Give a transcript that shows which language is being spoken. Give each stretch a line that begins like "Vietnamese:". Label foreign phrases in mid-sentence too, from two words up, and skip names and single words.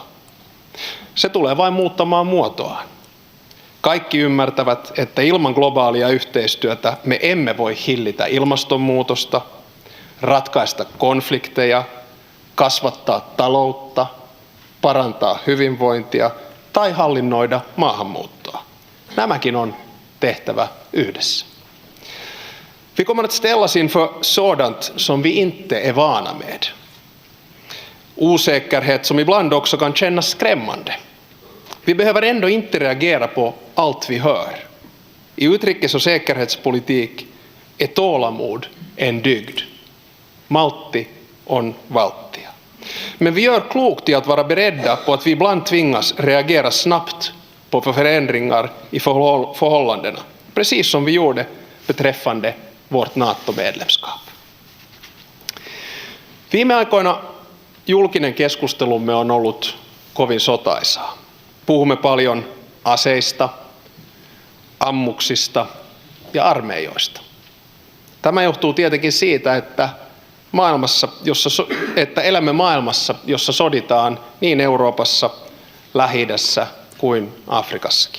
Finnish: Se tulee vain muuttamaan muotoaan. Kaikki ymmärtävät, että ilman globaalia yhteistyötä me emme voi hillitä ilmastonmuutosta, ratkaista konflikteja, kasvattaa taloutta, parantaa hyvinvointia tai hallinnoida maahanmuuttoa. Nämäkin on tehtävä yhdessä.
Swedish: Vi kommer att ställas inför sådant som vi inte är vana med. Osäkerhet som ibland också kan kännas skrämmande. Vi behöver ändå inte reagera på allt vi hör. I utrikes- och säkerhetspolitik är tålamod en dygd.
Finnish: Maltti on valttia.
Swedish: Men vi gör klokt i att vara beredda på att vi ibland tvingas reagera snabbt på förändringar i förhållandena, precis som vi gjorde beträffande vårt NATO-medlemskap.
Finnish: Viime aikoina julkinen keskustelumme on ollut kovin sotaisaa. Puhumme paljon aseista, ammuksista ja armeijoista. Tämä johtuu tietenkin siitä, että elämme maailmassa, jossa soditaan niin Euroopassa, Lähi-idässä kuin Afrikassakin.